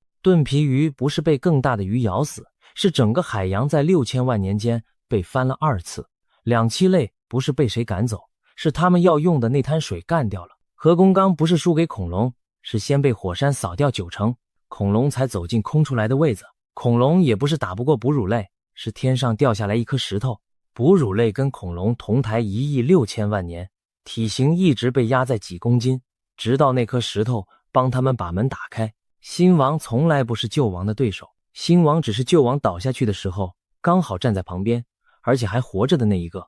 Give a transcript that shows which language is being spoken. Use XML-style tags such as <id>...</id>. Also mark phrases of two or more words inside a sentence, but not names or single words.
<zh>盾皮魚不是被更大的魚咬死，是整個海洋在6000萬年間被翻了2次。两栖類不是被誰趕走，是他們要用的那灘水幹掉了。核工綱不是輸給恐龍，是先被火山掃掉90%，恐龍才走進空出來的位子。恐龍也不是打不過哺乳類，是天上掉下來一顆石頭。哺乳類跟恐龍同台1億6千萬年，體型一直被壓在幾公斤，直到那顆石頭幫他們把門打開。新王從來不是救王的對手，新王只是救王倒下去的時候剛好站在旁邊，而且還活着的那一個。</zh>